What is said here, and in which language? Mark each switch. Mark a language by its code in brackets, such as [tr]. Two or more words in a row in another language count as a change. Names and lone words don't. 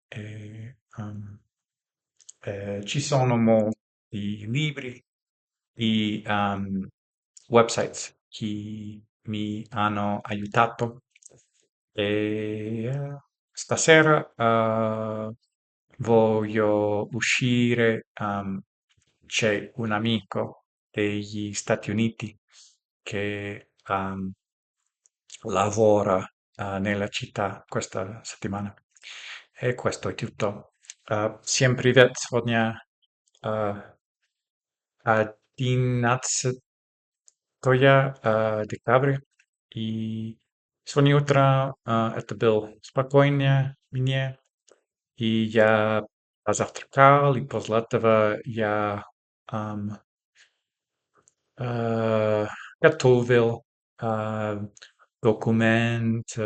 [it] Ci sono molti libri di websites che mi hanno aiutato e stasera voglio uscire. C'è un amico degli Stati Uniti che lavora nella città questa settimana. E questo è tutto. [ru] Всем привет! Сегодня uh, 11 декабря. И сегодня утром это был спокойнее мне. И я позавтракал, и после этого я ам, э, готовил э, документ